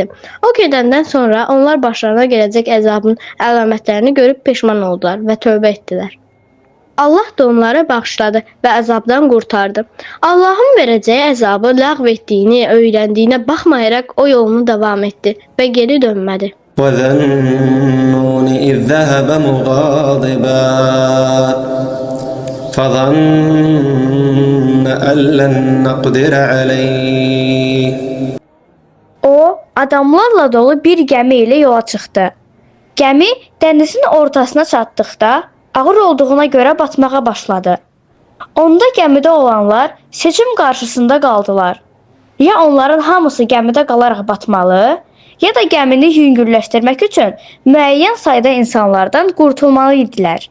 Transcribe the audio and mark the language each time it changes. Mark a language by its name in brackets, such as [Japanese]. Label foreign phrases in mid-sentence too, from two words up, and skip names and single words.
[Azerbaijani] O gedəndən sonra onlar başlarına gələcək əzabın əlamətlərini görüb peşman oldular və tövbə etdilər. Allah da onları bağışladı və əzabdan qurtardı. Allahın verəcəyi əzabı ləğv etdiyini, öyrəndiyinə baxmayaraq o yolunu davam etdi və geri dönmədi. [Arabic] وَذَا النُّونِ إِذْ ذَهَبَ مُغَاضِبًا فَظَنَّ أَن لَّن نَّقْدِرَ عَلَيْهِ [Azerbaijani] O, adamlarla dolu bir gəmi ilə yola çıxdı. Gəmi dənizin ortasına çatdıqda ağır olduğuna görə batmağa başladı. Onda gəmidə olanlar seçim qarşısında qaldılar. Ya onların hamısı gəmidə qalaraq batmalı, ya da gəmini yüngülləşdirmək üçün müəyyən sayda insanlardan qurtulmalı idilər.